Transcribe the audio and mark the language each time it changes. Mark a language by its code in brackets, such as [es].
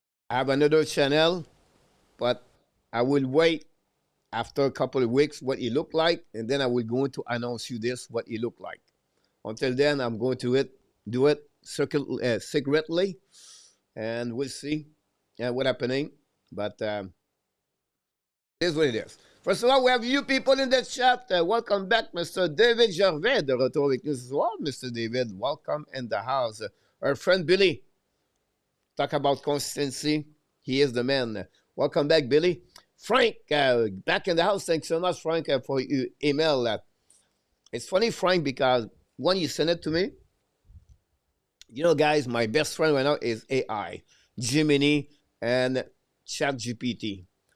[en] I have another channel, but I will wait after a couple of weeks what it look like, and then I will go to announce you this, what it look like. Until then, I'm going to do it secretly, and we'll see what's happening. But it is what it is. First of all, we have you people in the chat. Welcome back, Mr. [fr] David Gervais, de retour avec nous ce soir. [en] Mr. David, welcome in the house. Our friend Billy, talk about consistency. He is the man. Welcome back, Billy. Frank, back in the house. Thanks so much, Frank, for your email. It's funny, Frank, because when you send it to me, you know, guys, my best friend right now is AI, Gemini, and ChatGPT.